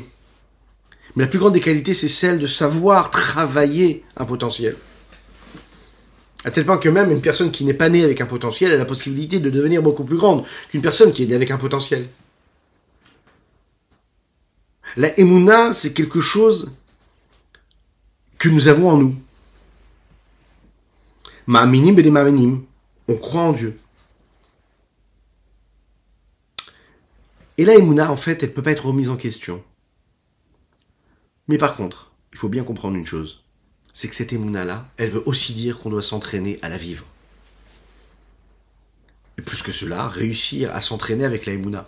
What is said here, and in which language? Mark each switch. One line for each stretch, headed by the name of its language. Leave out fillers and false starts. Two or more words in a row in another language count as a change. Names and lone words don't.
French: Mais la plus grande des qualités, c'est celle de savoir travailler un potentiel. À tel point que même une personne qui n'est pas née avec un potentiel a la possibilité de devenir beaucoup plus grande qu'une personne qui est née avec un potentiel. La Emouna, c'est quelque chose que nous avons en nous.
Hebrew: Ma'aminim b'de ma'aminim.
French: On croit en Dieu. Et la Emouna, en fait, elle ne peut pas être remise en question. Mais par contre, il faut bien comprendre une chose. C'est que cette Emouna-là, elle veut aussi dire qu'on doit s'entraîner à la vivre. Et plus que cela, réussir à s'entraîner avec la Emouna.